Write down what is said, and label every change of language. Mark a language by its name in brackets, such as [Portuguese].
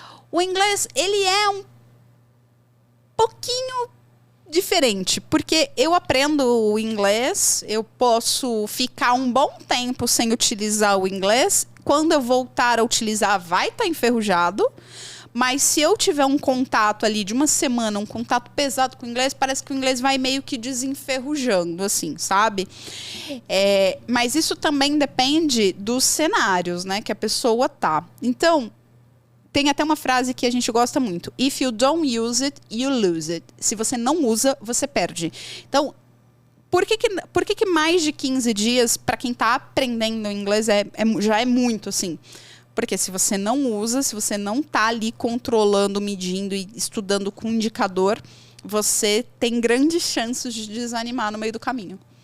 [Portuguese] O inglês, ele é um pouquinho diferente, porque eu aprendo o inglês, eu posso ficar um bom tempo sem utilizar o inglês, quando eu voltar a utilizar vai estar enferrujado, mas se eu tiver um contato ali de uma semana, um contato pesado com o inglês, parece que o inglês vai meio que desenferrujando, assim, sabe? Mas isso também depende dos cenários, né, que a pessoa tá. Então, tem até uma frase que a gente gosta muito. [English] If you don't use it, you lose it. [Portuguese] Se você não usa, você perde. Então, por que mais de 15 dias, para quem está aprendendo inglês, já é muito, assim? Porque se você não usa, se você não está ali controlando, medindo e estudando com indicador, você tem grandes chances de desanimar no meio do caminho.